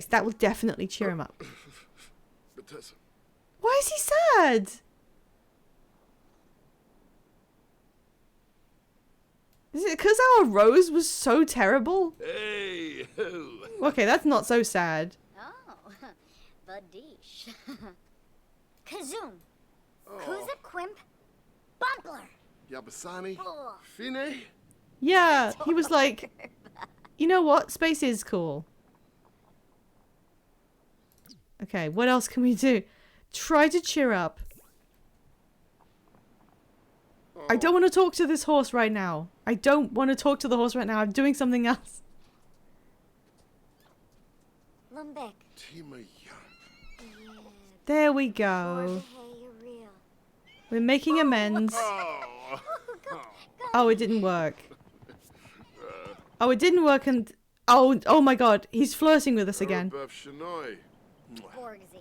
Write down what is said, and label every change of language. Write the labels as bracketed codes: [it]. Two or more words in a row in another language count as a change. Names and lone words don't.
[en] That will definitely cheer him up. Why is he sad? Is it because our rose was so terrible? Hey, ho. Okay, that's not so sad. Badish. Kazoom. Oh, Kuzip Quimp. Bumpler. Yabasani. Oh. Fine. Yeah, he was like, you know what? Space is cool. Okay, what else can we do? Try to cheer up. I don't want to talk to this horse right now. I don't want to talk to the horse right now. I'm doing something else. Lumbek. Tima Yan. Yeah. There we go. Hey, you're real. We're making amends. Oh. Oh, it didn't work. Oh, it didn't work and... Oh my god. He's flirting with us again. Buff Shanoy. Borgsy.